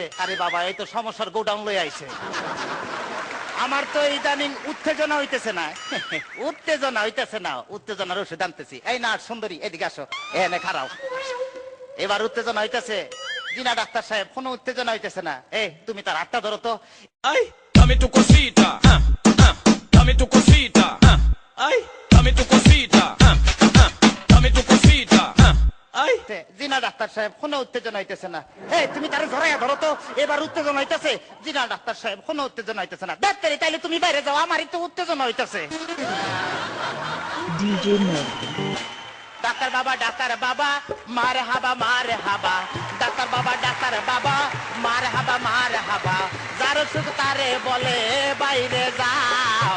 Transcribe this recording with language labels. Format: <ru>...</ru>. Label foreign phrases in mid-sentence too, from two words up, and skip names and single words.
<bn>আরে বাবা, এই তো সমস্যার গোডাউন লই আইছে। আমার তো ইদানিং উত্তেজনা হইতেছে না, উত্তেজনা হইতেছে না, উত্তেজনার ওষুধ আনতেছি। এই না সুন্দরী, এদিকে আসো, এনে খারাও। এবার উত্তেজনা হইতেছে। জি না ডাক্তার সাহেব, কোনো উত্তেজনা হইতেছে না। তুমি তার হাতটা ধরো তো।</bn> <es>Ay, dame tu cosita, dame tu cosita, ay, dame tu cosita, dame tu cosita, ay.</es> <bn>জি না ডাক্তার সাহেব, কোনো উত্তেজনা হইতেছে না। তুমি তার জড়াইয়া ধরো তো, এবার উত্তেজনা হইতেছে। জি না ডাক্তার সাহেব, কোনো উত্তেজনা হইতেছে না। ডাক্তার তাইলে তুমি বাইরে যাও, আমারই তো উত্তেজনা হইতেছে। ডাক্তার বাবা, ডাক্তার বাবা, মারে হাবা মারে হাবা, ডাক্তার বাবা, ডাক্তার বাবা, মারে হাবা মারে হাবা, যার সুখ তারে বলে বাইরে যাও।</bn>